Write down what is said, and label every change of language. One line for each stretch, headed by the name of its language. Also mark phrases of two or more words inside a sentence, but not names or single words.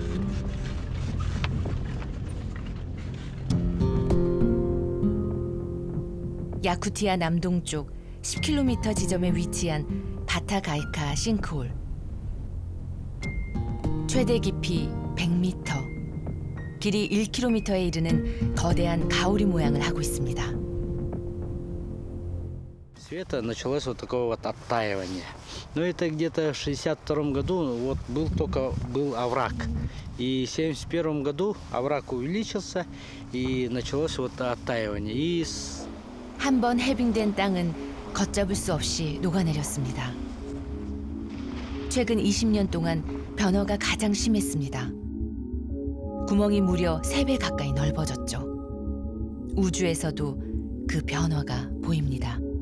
Korean: 야쿠티아 남동쪽 10km 지점에 위치한 바타가이카 싱크홀. 최대 깊이 100m, 길이 1km에 이르는 거대한 가오리 모양을 하고 있습니다.
Russian: Это началось вот такое вот оттаивание. Но это где-то в 62 году вот был овраг. И в 71 году овраг увеличился и началось вот оттаивание.
Korean: 한 번 해빙된 땅은 걷잡을 수 없이 녹아내렸습니다. 최근 20년 동안 변화가 가장 심했습니다. 구멍이 무려 3배 가까이 넓어졌죠. 우주에서도 그 변화가 보입니다.